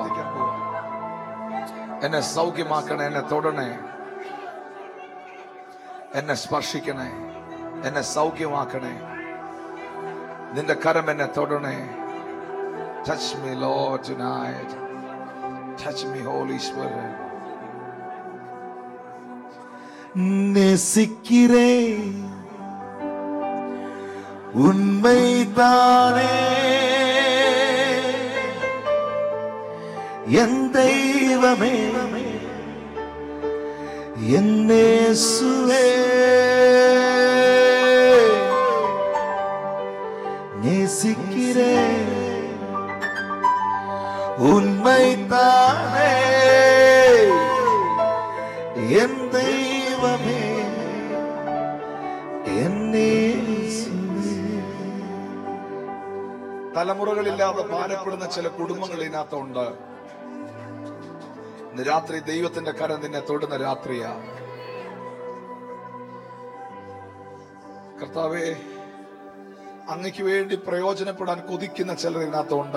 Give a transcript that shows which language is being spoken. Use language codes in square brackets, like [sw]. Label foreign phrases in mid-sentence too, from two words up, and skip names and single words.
[ml] എന്നെ സൗഖ്യമാക്കണേ, എന്നെ തൊടണേ, എന്നെ സ്പർശിക്കണേ, എന്നെ സൗഖ്യമാക്കണേ. നിന്റെ കരം എന്നെ തൊടണേ. [en] Touch me, Lord, tonight. Touch me, Holy Spirit. [ta] நேசிக்கிறே உண்மைதானே என் தெய்வமே என் இயேசுவே. நேசிக்கிறே உண்மைதானே என் தெய்வமே என் இயேசுவே. [ml] തലമുറകളില്ലാതെ ഭാരപ്പെടുന്ന ചില കുടുംബങ്ങൾ ഇതിനകത്തുണ്ട്. ഇന്ന് രാത്രി ദൈവത്തിന്റെ കരം നിന്നെ തൊടുന്ന രാത്രിയാ. കർത്താവേ, അങ്ങയ്ക്ക് വേണ്ടി പ്രയോജനപ്പെടാൻ കൊതിക്കുന്ന ചിലർ ഇതിനകത്തുണ്ട്.